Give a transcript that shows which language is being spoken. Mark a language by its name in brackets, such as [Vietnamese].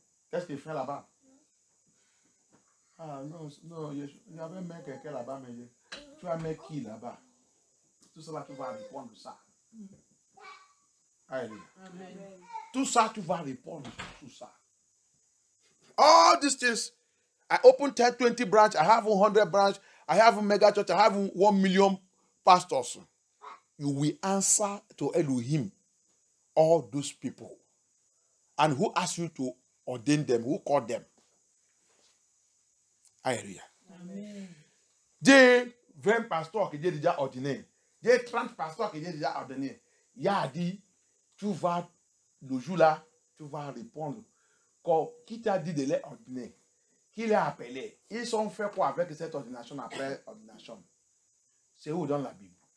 [French] Qu'est-ce qu'il fait là-bas? Ah non, il y avait même quelqu'un là-bas, mais tu as mis qui là-bas? Tout ça, tu vas répondre ça. Alléluia. Tout ça, tu vas répondre sur tout ça. [English] All these things, I open 10, 20 branch, I have 100 branch, I have a mega church, I have 1 million pastors. You will answer to Elohim, all those people. And who asked you to ordain them? Who called them? Alléluia. [French] J'ai 20 pasteurs que j'ai déjà ordonnés. J'ai 30 pasteurs que j'ai déjà ordonnés. Il a dit, tu vas, le jour là, tu vas répondre. Qui t'a dit de les ordonner? Qui les a appelés? Ils ont fait quoi avec cette ordination après ordination? C'est où dans la Bible?